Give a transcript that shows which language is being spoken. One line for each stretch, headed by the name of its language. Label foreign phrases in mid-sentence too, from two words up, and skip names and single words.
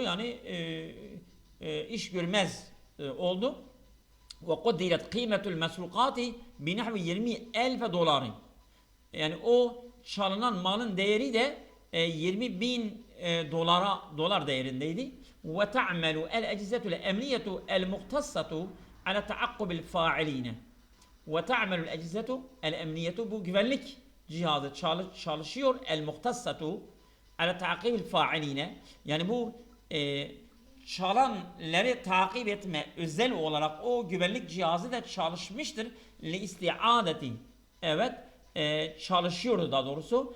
Turkish: Yani iş görmez oldu.
Arabic: وقدرت قيمة المسروقات بنحو 20.000 دولار.
Turkish: Yani o çalınan malın değeri de 20.000 dolar değerindeydi.
Arabic: وتعمل الأجهزة الأمنية المختصة على تعقب الفاعلين. وتعمل الأجهزة الأمنية
Turkish: bu güvenlik cihazı çalışıyor
Arabic: المختصة على تعقب الفاعلين,
Turkish: yani bu çalanları takip etme özel olarak o güvenlik cihazı da çalışmıştır.
Arabic: لاستعادة,
Turkish: evet, çalışıyordu daha doğrusu.